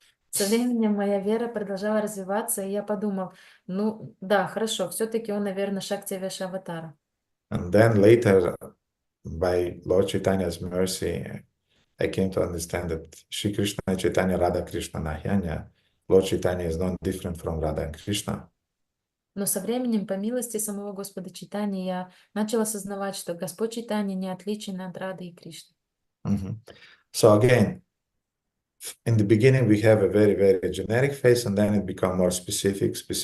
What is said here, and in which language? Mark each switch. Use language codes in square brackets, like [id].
[ru] Со временем моя вера продолжала развиваться, и я подумал, ну да, хорошо, все-таки он, наверное, Шакти Аватара. [en] And then later, by Lord Chaitanya's mercy, I came to understand that Shri Krishna Chaitanya Radha Krishna Nahyanya, Lord Chaitanya is not different from Radha and Krishna. [ru] Но со временем, по милости самого Господа Чайтаньи, я начал осознавать, что Господь Чайтанья не отличен от Рады и Кришны. [en] So again, in the beginning, we have a very, very generic face, and then it becomes more specific.